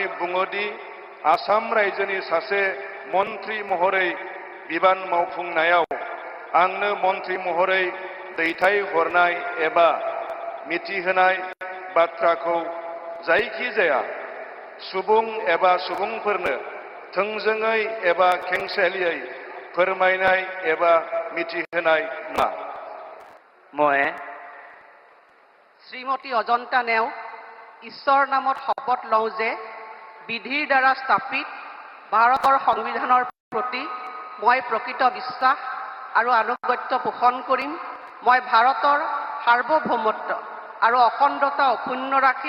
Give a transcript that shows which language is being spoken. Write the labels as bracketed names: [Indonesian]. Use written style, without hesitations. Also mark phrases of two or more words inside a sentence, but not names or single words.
[Bodo] बुङोदि आसाम रायजोनि सासे मन्त्रि महरै बिबान मावफुंनायाव आंनो मन्त्रि महरै दैथायहरनाय एबा मिथिहोनाय बाथ्राखौ जायखिजाया सुबुं एबा सुबुंफोरनो थोंजोङै एबा खेंसालियै फोरमायनाय एबा मिथिहोनाय नङा। [Assamese] শ্ৰীমতী অজন্তা নেওগ ঈশ্বৰৰ নামত শপত লওঁ যে বিধিৰ দ্বাৰা স্থাপিত ভাৰতৰ সংবিধানৰ প্ৰতি মই প্ৰকৃত বিশ্বাস আৰু আনুগত্য পোষণ কৰিম। মই ভাৰতৰ সাৰ্বভৌমত্ব আৰু অখণ্ডতা অক্ষুণ্ণ ৰাখিম।